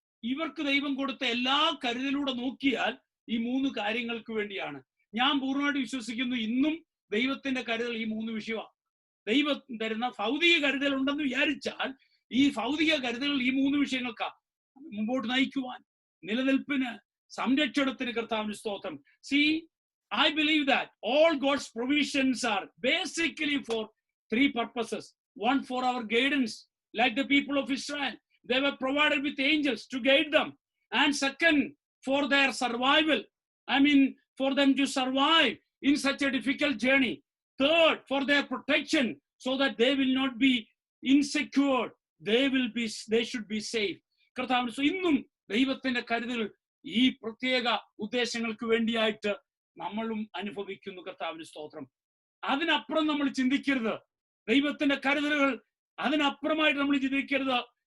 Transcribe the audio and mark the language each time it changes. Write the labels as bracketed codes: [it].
[ml] ഇവർക്ക് ദൈവം കൊടുത്ത എല്ലാ കരുതലൂടെ നോക്കിയാൽ ഈ 3 കാര്യങ്ങൾക്ക് വേണ്ടിയാണ്. ഞാൻ പൂർണ്ണമായിട്ട് വിശ്വസിക്കുന്നു ഇന്നും ദൈവത്തിന്റെ കരുതൽ ഈ 3 വിഷയമാണ്. ദൈവം തരുന്ന ഭൗതിക കരുതൽ ഉണ്ടെന്ന് വിചാരിച്ചാൽ ഈ ഭൗതിക കരുതൽ ഈ 3 വിഷയങ്ങൾക്കാ. മുമ്പോട്ട് നയിക്കുവാൻ, നിലനിൽപ്പിന്, സംരക്ഷണത്തിന് കർത്താവിന് സ്തോത്രം. [en] See, I believe that all God's provisions are basically for 3 purposes. One, for our guidance, like the people of Israel. They were provided with angels to guide them. And second, for their survival. I mean, for them to survive in such a difficult journey. Third, for their protection, so that they will not be insecure. They should be safe. [ml] കർത്താവിന് ഇന്നും ദൈവത്തിന്റെ കരുതൽ ഈ പ്രത്യേക ഉദ്ദേശങ്ങൾക്ക് വേണ്ടിയായിട്ട് നമ്മളും അനുഭവിക്കുന്നു. കർത്താവിന് സ്തോത്രം. അതിനപ്പുറം നമ്മൾ ചിന്തിക്കരുത്. ദൈവത്തിന്റെ കരുതലുകൾ അതിനപ്പുറമായിട്ട് നമ്മൾ ചിന്തിക്കരുത്.